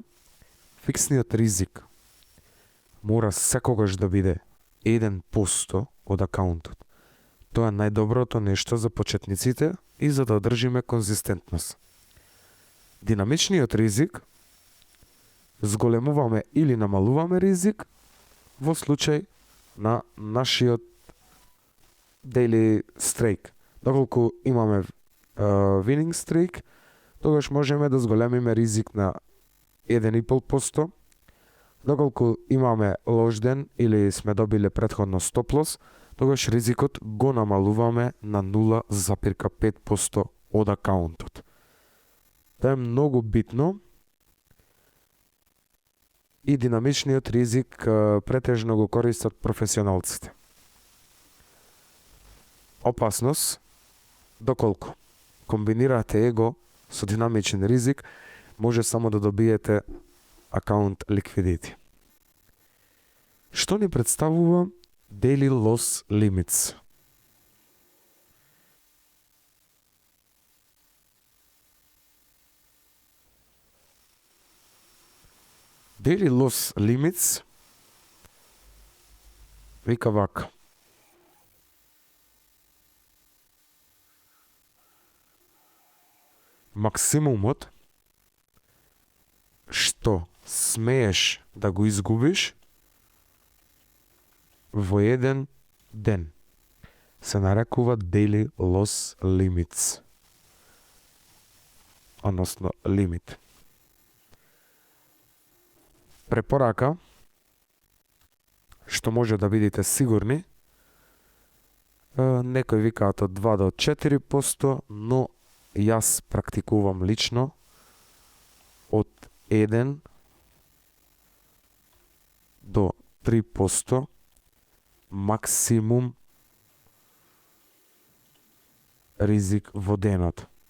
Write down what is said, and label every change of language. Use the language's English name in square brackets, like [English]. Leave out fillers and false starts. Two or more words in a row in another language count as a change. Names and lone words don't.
[Macedonian] Фиксниот ризик мора секогаш да биде 1% од акаунтот. Тоа е најдоброто нешто за почетниците и за да одржиме конзистентност. Динамичниот ризик зголемуваме или намалуваме ризик во случај на нашиот [English] daily streak. [Macedonian] Доколку имаме [English] winning streak, [Macedonian] тогаш можеме да зголемиме ризик на 1,5%. Доколку имаме лош ден или сме добиле претходно [English] stop loss, [Macedonian] тогаш ризикот го намалуваме на 0,5% од акаунтот. Тоа е многу битно и динамичниот ризик претежно го користат професионалците. Опасност, доколку комбинирате его со динамичен ризик, може само да добиете [English] account liquidity. [Macedonian] Што ни представува [English] daily loss limits? Daily loss limits [Macedonian] вика вака. Максимумот што смееш да го изгубиш во еден ден се нарекува [English] daily loss limits. [Macedonian] Односно лимит. Препорака што може да бидете сигурни, некои викаат од 2 до 4%, но јас практикувам лично од 1 до 3% максимум ризик во денот.